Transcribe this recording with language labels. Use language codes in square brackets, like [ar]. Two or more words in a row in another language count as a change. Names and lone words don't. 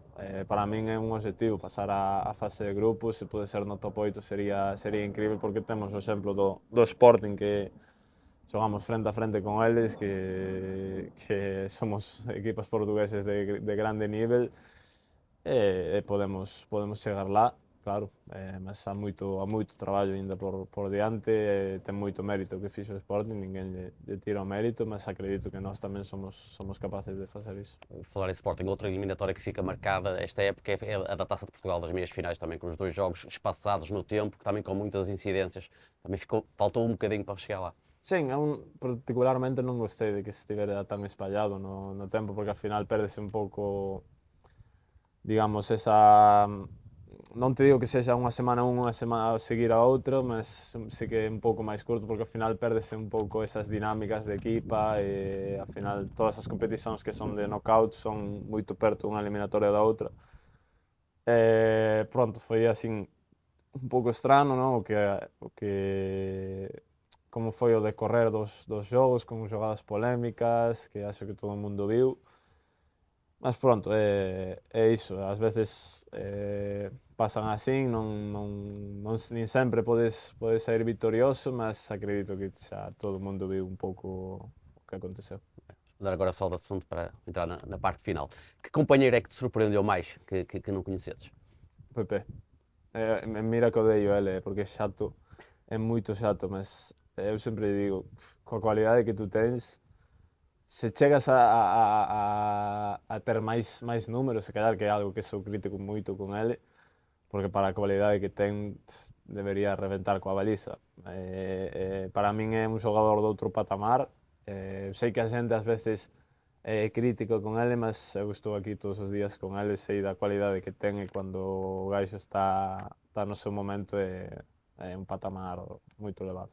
[gl] Para min é un objetivo pasar a fase de grupos, se pode ser no top 8 sería incrível porque temos o exemplo do Sporting que xogamos frente a frente con eles, que somos equipas portugueses de grande nivel e podemos chegar lá, claro, mas há moito traballo ainda por diante, ten moito mérito o que fixo o Sporting, ninguén lle tira o mérito, mas acredito que nós tamén somos capaces de facer iso. [pt] Falar em Sporting, outra eliminatória que fica marcada esta época é a da Taça de Portugal, das meias finais, também com os dois jogos espaçados no tempo, também com muitas incidências, também faltou um bocadinho para chegar lá. [gl] Sim, particularmente non gostei de que estivera tan espallado no tempo, porque ao final perdese un pouco, digamos, esa... Non te digo que sexa unha semana unha semana a seguir a outra, mas sí que é un pouco máis curto porque ao final perdese un pouco esas dinámicas de equipa e ao final todas as competicións que son de knockout son moito perto unha eliminatoria da outra. Pronto, foi así un pouco estrano, non? O que como foi o decorrer dos xogos con xogadas polémicas que acho que todo o mundo viu. Mas pronto, é iso, ás veces pasan así, nin sempre podes sair vitorioso, mas acredito que xa todo o mundo viu un pouco o que aconteceu. [pt] Vou dar agora só de assunto para entrar na parte final. Que companheiro é que te surpreendeu mais, que não conhecesses? [gl] Pepe. mira que odeio ele, porque é chato, é moito chato, mas eu sempre digo, coa cualidade que tu tens, se chegas a ter máis números, se calhar que é algo que sou crítico moito con ele, porque para a cualidade que ten debería reventar coa baliza. Para min é un xogador de outro patamar, sei que a xente ás veces é crítico con ele, mas eu estou aquí todos os días con ele, sei da cualidade que ten e cando o gaixo está no seu momento é un patamar moito elevado.